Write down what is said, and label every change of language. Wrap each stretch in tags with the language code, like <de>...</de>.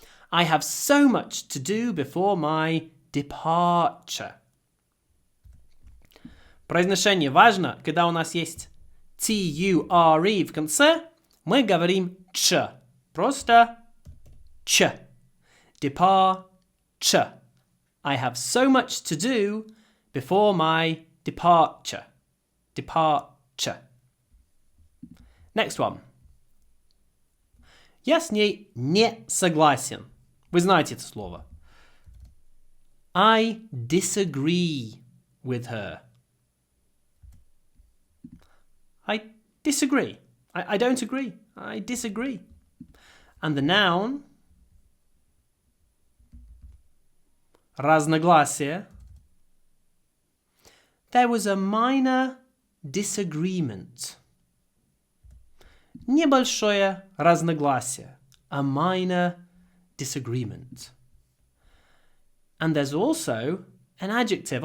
<en>I have so much to do before my departure.</en> <ru>Произношение важно, когда у нас есть T-U-R-E в конце, мы говорим ч. Просто ч.</ru> <en>Departure. I have so much to do before my departure. Departure. Next one.</en> <ru>Я с ней не согласен. Вы знаете это слово.</ru> <en>I disagree with her. I disagree. I don't agree. I disagree. And the noun разногласие. There was a minor disagreement.</en> <ru>Небольшое разногласие.</ru> <en>A minor disagreement. And there's also an adjective.</en>